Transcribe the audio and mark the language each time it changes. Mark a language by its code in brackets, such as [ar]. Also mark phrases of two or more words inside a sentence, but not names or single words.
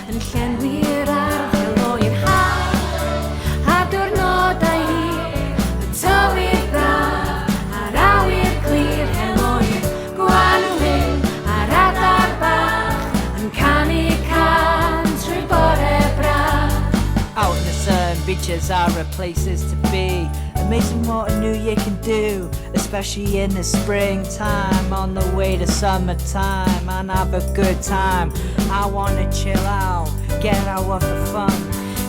[cy] llenwi'r ardd helo i'r haf a diwrnodau hir y tywydd braf a'r awyr glir helo i'r gwanwyn a'r adar bach yn canu can trwy bore braf. [en] Out in the sun, beaches are a places to be. Amazing what a new year can do, especially in the springtime, on the way to summertime, and have a good time. I wanna chill out, get out of the fun.